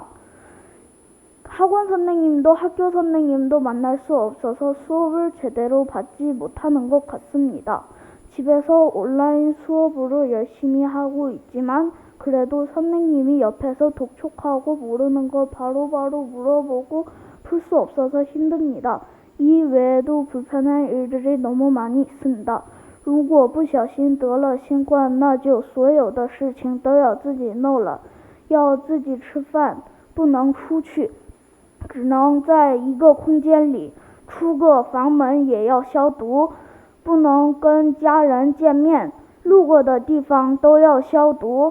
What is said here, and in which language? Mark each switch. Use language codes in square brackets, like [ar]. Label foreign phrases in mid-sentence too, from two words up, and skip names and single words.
[ko] 학원 선생님도 학교 선생님도 만날 수 없어서 수업을 제대로 받지 못하는 것 같습니다. 집에서 온라인 수업으로 열심히 하고 있지만 그래도 선생님이 옆에서 독촉하고 모르는 거 바로바로 물어보고 풀 수 없어서 힘듭니다. 이 외에도 불편한 일들이 너무 많이 있습니다. [zh] 如果不小心得了新冠，那就所有的事情都要自己弄了，要自己吃饭，不能出去，只能在一个空间里，出个房门也要消毒，不能跟家人见面，路过的地方都要消毒。